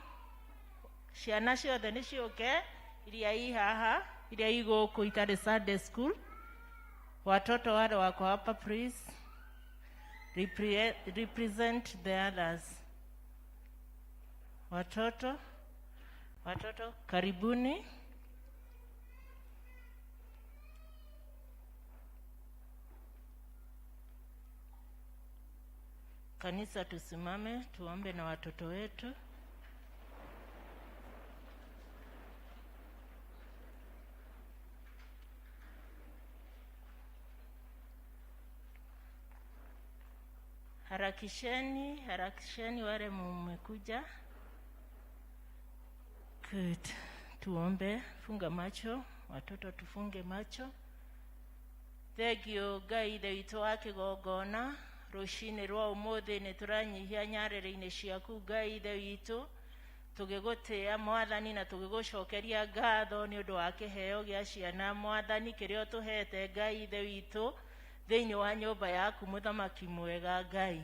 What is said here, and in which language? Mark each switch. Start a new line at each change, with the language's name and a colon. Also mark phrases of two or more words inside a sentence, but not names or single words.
Kikuyu: ciana ciothe nĩ ciũke iria i haha iria igũkũ itarĩ
English: Sunday school.
Swahili: Watoto wale wako hapa,
English: please represent the others.
Swahili: Watoto karibuni. Kanisa tusimame tuombe na watoto wetu. Harakisheni wale mmekuja.
English: Good.
Swahili: Tuombe, funga macho, watoto tufunge macho.
Kikuyu: Thegio Ngai ithe witũ wa kĩgongona rũcinĩ rwa ũmũthĩ nĩ tũranyihia nyarĩrĩ-inĩ ciaku Ngai ithe witũ tũgĩgũtĩĩa Mwathani na tũgĩgũcokeria ngatho nĩ ũndũ wa kĩheo gĩa ciana Mwathani kĩrĩa ũtũhete Ngai ithe witũ thĩinĩ wa nyũmba yaku mũthamaki mwega Ngai.